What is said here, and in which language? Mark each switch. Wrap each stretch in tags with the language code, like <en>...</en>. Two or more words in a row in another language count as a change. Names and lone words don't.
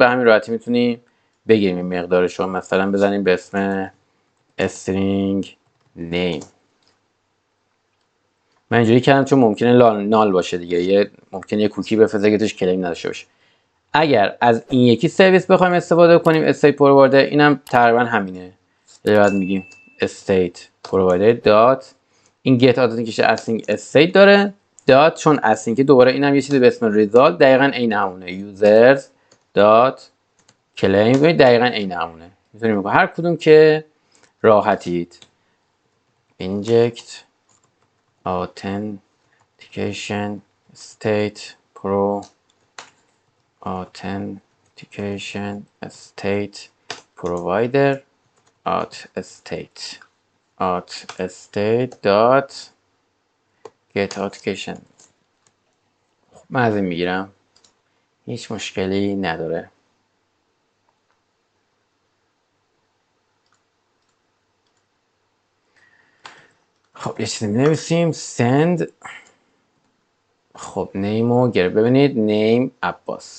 <fa>به همین راحتی میتونیم بگیریم این مقدارش رو، مثلا بزنیم به اسم</fa> <en>string name.</en> <fa>من اینجوری کردم چون ممکنه نال باشه دیگه، ممکنه یه کوکی بفرسته که توش کلیم نداشته باشه. اگر از این یکی سرویس بخوایم استفاده کنیم</fa> <en>state provider,</en> <fa>اینم تقریبا همینه. بعد میگیم</fa> <en>state provider</en> <fa>دات، این</fa> <en>get authentication async state</en> <fa>داره دات، چون async دوباره اینم یه چیزی به اسم result دقیقاً عین همونه.</fa> <en>users dot claim</en> <fa>دقیقاً عین همونه. میتونیم هر کدوم که راحتید.</fa> <en>inject authentication state pro authentication state provider state dot get authentication.</en> <fa>من از این میگیرم، هیچ مشکلی نداره. خب یه چیزی می نویسیم send. خب نیم رو گرفت، ببینید نیم عباس.</fa>